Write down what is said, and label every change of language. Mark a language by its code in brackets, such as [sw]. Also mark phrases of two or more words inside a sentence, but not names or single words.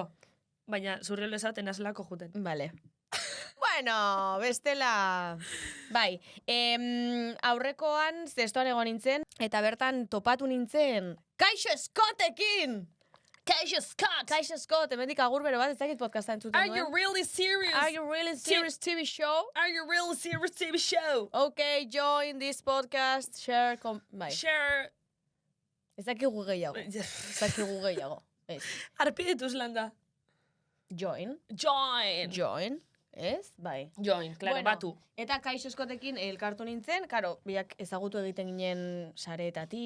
[eu] Baina zurriola ez daut enazelako juten. [es] Vale. Bueno, bestela... [eu] Bai, aurrekoan zestoan egon nintzen, eta bertan topatu nintzen Kaixo Scottekin! Kaixo Scott, hemendik agur bero bat, ez dakit podcasta entzuten [en] Are you really serious? Are you really serious TV show? Are you really serious TV show? Okay, join this podcast, share, [eu] bai. [en] Share. [eu] Ez dakigu gehiago. Arpidetuz landa. Join. Ez? Bai. [en] Join, claro, [es] Bueno, [eu] batu. Eta Kaixo Scottekin elkartu nintzen, karo, biak ezagutu egiten ginen sareetatik,